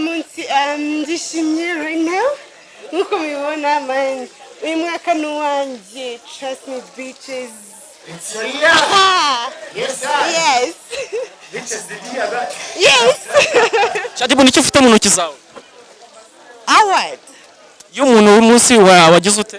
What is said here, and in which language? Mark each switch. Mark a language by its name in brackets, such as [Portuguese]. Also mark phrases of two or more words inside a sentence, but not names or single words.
[Kinyarwanda] munsi ndishimye [English] right now [Kinyarwanda] nkuko mubibona man uyu mwaka nuwanje [English] trust me bitches. It's your year. Yes sir. Yes. Bitches the year that. Yes. [Kinyarwanda] Shaddy Boo nicyo ufite mu ntoki zawe? Award. Yo umuntu w'umunsi wagize ute?